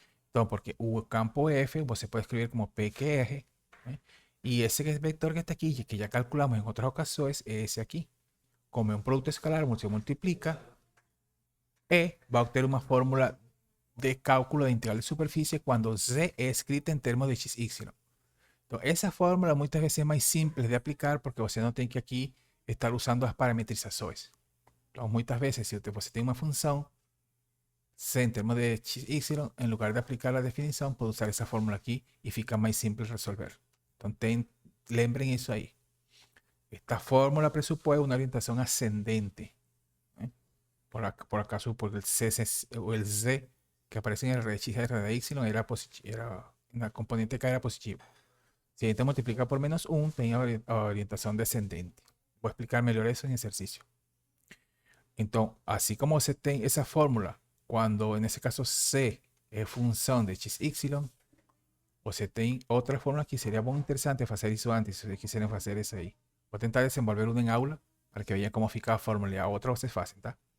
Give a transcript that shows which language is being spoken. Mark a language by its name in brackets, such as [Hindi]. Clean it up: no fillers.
[Portuguese] Então, porque o campo F você pode escrever como P que R, ¿eh? [Spanish] Y ese vector que está aquí, que ya calculamos en otras ocasiones, es ese aquí. Como es un producto escalar, se multiplica, E va a obtener una fórmula de cálculo de integral de superficie cuando Z es escrita en términos de x, y. Entonces, esa fórmula muchas veces es más simple de aplicar porque usted no tiene que aquí estar usando las parametrizaciones. Entonces, muchas veces, si usted tiene una función C en términos de x, y, en lugar de aplicar la definición, puede usar esa fórmula aquí y fica más simple resolver. Entonces, lembren eso ahí. Esta fórmula presupone una orientación ascendente. ¿Eh? Por acaso, porque el C o el Z que aparece en el r de x y r de y era una componente que era positiva. Si te multiplica por menos 1, tenía orientación descendente. Voy a explicar mejor eso en ejercicio. Entonces, así como se tiene esa fórmula, cuando en ese caso C es función de x, y, [Portuguese] você tem outra fórmula que seria bom interessante fazer isso antes, se vocês quiserem fazer isso aí. Vou tentar desenvolver uma em aula para que vejam como fica a fórmula e a outra vocês fazem, tá?